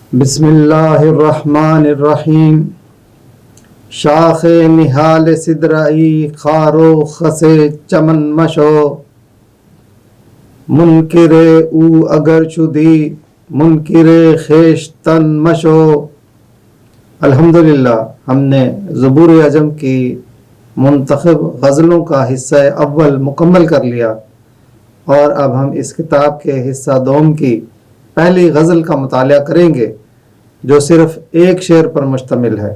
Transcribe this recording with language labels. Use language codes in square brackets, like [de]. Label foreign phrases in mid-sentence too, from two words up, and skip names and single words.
[ar] بسم اللہ الرحمن الرحیم۔ [fa] شاخ نہال سدرائی خارو خسے چمن مشو، منکر او اگر شدی منکر خیشتن مشو۔ [ur] الحمدللہ ہم نے زبور عجم کی منتخب غزلوں کا حصہ اول مکمل کر لیا، اور اب ہم اس کتاب کے حصہ دوم کی پہلی غزل کا مطالعہ کریں گے، جو صرف ایک شعر پر مشتمل ہے۔